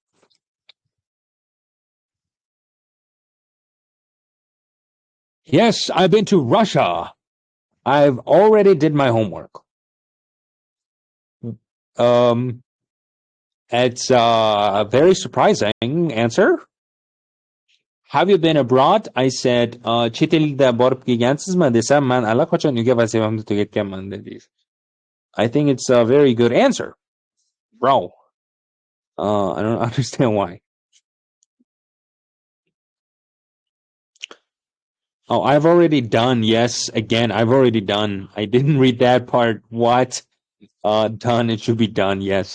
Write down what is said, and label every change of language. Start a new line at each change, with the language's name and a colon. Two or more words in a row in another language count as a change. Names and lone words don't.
English: Yes, I've been to Russia. I've already did my homework. It's a very surprising answer. Have you been abroad? I said,
Uzbek: chet elda borib kelgansizmi desam, men allaqachon uyga vazifamni tugatganman dedingiz.
English: I think it's a very good answer. Bro. I don't understand why. Oh, I've already done. Yes, again, I've already done. I didn't read that part. What? Done. It should be done. Yes.